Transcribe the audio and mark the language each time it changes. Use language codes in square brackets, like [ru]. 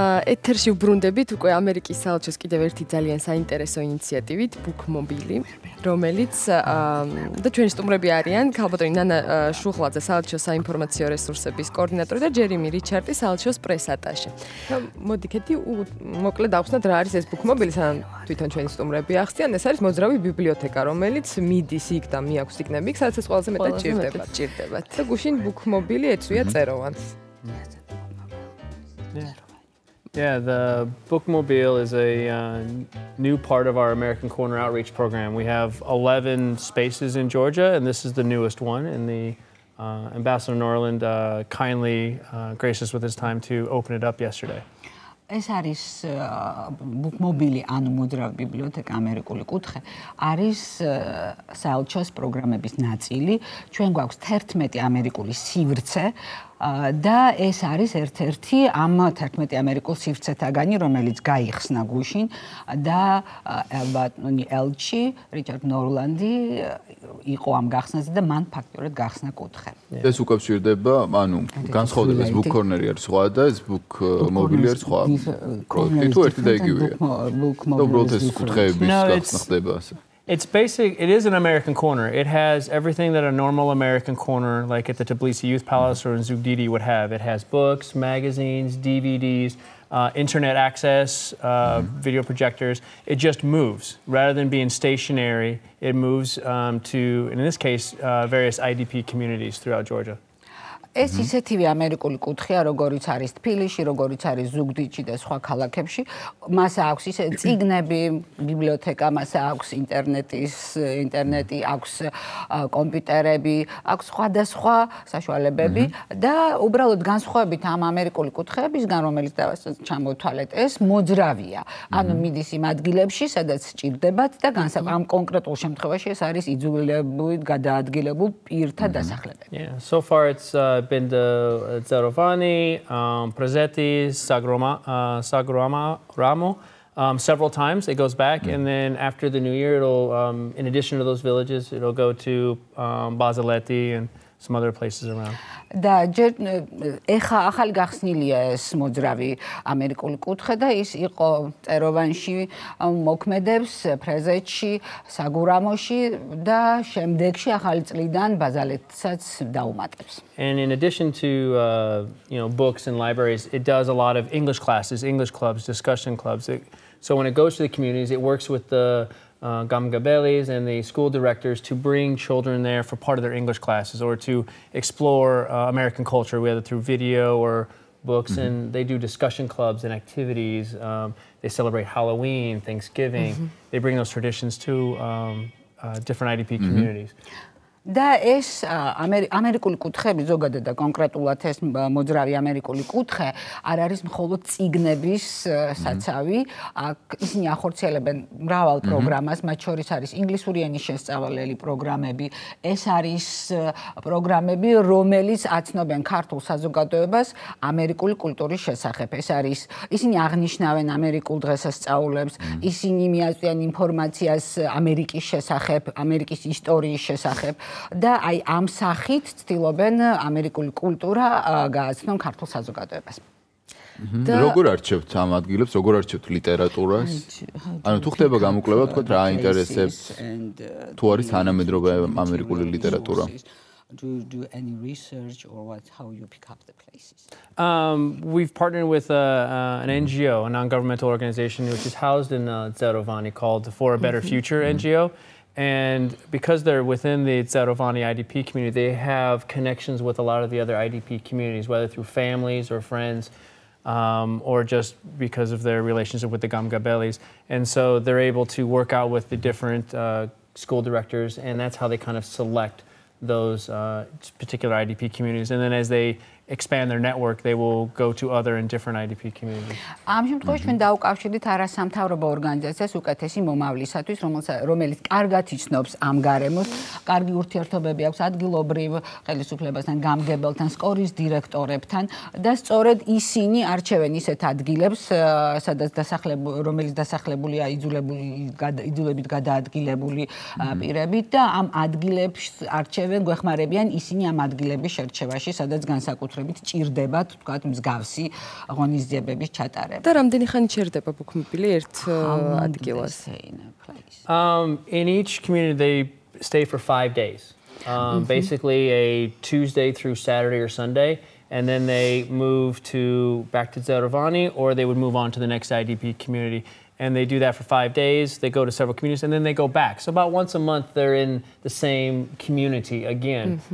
[ka] ეთერში ვბრუნდებით უკვე ამერიკის საელჩოს კიდევ ერთი ძალიან საინტერესო ინიციატივით Bookmobile, რომელიც და ჩვენი სტუმრები არიან ქალბატონი ნანა შუხლაძე საელჩოს საინფორმაციო რესურსების კოორდინატორი და ჯერიმი რიჩარდი საელჩოს პრეს-ატაშე. მოდი კეთი მოკლედ დავხსნათ რა არის ეს Bookmobile, სანამ თვითონ ჩვენი სტუმრები ახსნიან. ეს არის მოძრავი ბიბლიოთეკა, რომელიც მიდის იქ და მიაქვს იქნები, სადაც ეს ყველაზე მეტად ჭირდებათ. და გუშინ Bookmobile ეწვია წეროვანს. [en] Yeah, the Bookmobile is a new part of our American Corner outreach program. We have 11 spaces in Georgia, and this is the newest one. And the Ambassador Norland kindly graced us with his time to open it up yesterday. [ka] ეს არის Bookmobile ანუ მოძრავი ბიბლიოთეკა ამერიკული კუთხე არის საელჩოს პროგრამების ნაწილი. ჩვენ გვაქვს 11 ამერიკული სივრცე და ეს არის ერთ-ერთი ამ 11 ამერიკულ სივრცეთაგანი, რომელიც გაიხსნა გუშინ და ბატონი ელჩი რიჩარდ ნორლანდი იყო ამ გახსნაზე და მან ფაქტობრივად გახსნა კუთხე. ეს უკავშირდება, ანუ განსხვავდება ეს Book Corner-ი არის სხვა და ეს Bookmobile არის სხვა. პროექტი თუ ერთი და იგივეა. უბრალოდ ეს კუთხეების გახსნა ხდება ასე. [en] It is an American corner. It has everything that a normal American corner, like at the Tbilisi Youth Palace or in Zugdidi, would have. It has books, magazines, DVDs, internet access, video projectors. It just moves. Rather than being stationary, it moves to, in this case, various IDP communities throughout Georgia. [ka] ეს ისეთივე ამერიკული კუთხეა, როგორიც არის თბილისში, როგორიც არის ზუგდიდში და სხვა ქალაქებში. მას აქვს ისე წიგნები, ბიბლიოთეკა, მას აქვს ინტერნეტი, აქვს კომპიუტერები, აქვს სხვადასხვა საშუალებები და უბრალოდ განსხვავებით ამ ამერიკული კუთხეებისგან, რომელიც ჩამოვთვალეთ, ეს მოძრავია. ანუ მიდის იმ ადგილებში, sadაც სჭირდებათ და ამ კონკრეტულ შემთხვევაში ეს არის იძულებით გადაადგილებულ პირთა დასახლებები. [en] Yeah, so far it's been the Zarovani, Prezetis, Saguramo, several times. It goes back, and then after the new year, it'll, in addition to those villages, it'll go to Bazaleti and some other places around. [ka] და ეხა ახალი გახსნილია ეს მოძრავი ამერიკული კუთხე და ის იყო წეროვანში მოქმედებს ფრეზეთში, საგურამოში და შემდეგში ახალი წლიდან ბაზალეთსაც დაუმატებს. [en] And in addition to books and libraries, it does a lot of English classes, English clubs, discussion clubs. So when it goes to the communities, it works with the Gamgabelis and the school directors to bring children there for part of their English classes or to explore American culture, whether through video or books. And they do discussion clubs and activities. They celebrate Halloween, Thanksgiving. They bring those traditions to different IDP communities. [ka] და ეს ამერიკული კუთხეები ზოგადად და კონკრეტულად ეს მოძრავი ამერიკული კუთხე არ არის მხოლოდ წიგნების საცავი, ისინი ახორციელებენ მრავალ პროგრამას, მათ შორის არის ინგლისური ენის შესწავლელი პროგრამები, ეს არის პროგრამები, რომელიც აცნობენ ქართულ საზოგადოებას ამერიკული კულტურის შესახებ. ეს არის ისინი აღნიშნავენ ამერიკულ დღესასწაულებს, ისინი მიაწვიან ინფორმაციას ამერიკის შესახებ, ამერიკის ისტორიის შესახებ. და აი ამ სახით ცდილობენ ამერიკული კულტურა გააცნონ ქართულ საზოგადოებას. როგორ არჩევთ ამ ადგილებს, როგორ არჩევთ ლიტერატურას? ანუ თუ ხდება გამოკვლევა, თქვათ რა აინტერესებს, თუ არის თანამედროვე ამერიკული ლიტერატურა? [en] Do you do any research or how you pick up the places? We've partnered with an NGO, a non-governmental organization, which is housed in Zarovani called For a Better Future NGO. And because they're within the Zarovani IDP community, they have connections with a lot of the other IDP communities, whether through families or friends, or just because of their relationship with the Gamgabelis. And so they're able to work out with the different school directors, and that's how they kind of select those particular IDP communities. And then as they expand their network, they will go to other and different IDP communities. [ka] ამ შემთხვევაში ჩვენ დავუკავშირდით არასამთავრობო ორგანიზაციას უკეთესი მომავლისათვის, რომელიც კარგად იცნობს ამ გარემოს, კარგი ურთიერთობები აქვს ადგილობრივ ხელისუფლებასთან, გამგებელთან, სკოლის დირექტორებთან და სწორედ ისინი არჩევენ ისეთ ადგილებს, სადაც რომელიც დასახლებულია იძულებით გადაადგილებული პირებით და ამ ადგილებს არჩევენ, გვეხმარებიან ისინი ამ ადგილების შერჩევაში, სადაც განსაკუთრებით განსაკუთრებით ჭირდებათ, თქვათ, მსგავსი ღონისძიებების ჩატარება. და რამდენი ხანი ჩერდება Bookmobile ერთ ადგილას? [en] In each community they stay for 5 days. Basically a Tuesday through Saturday or Sunday, and then they move back to Zerovani, or they would move on to the next IDP community. And they do that for 5 days. They go to several communities, and then they go back. So about once a month, they're in the same community again.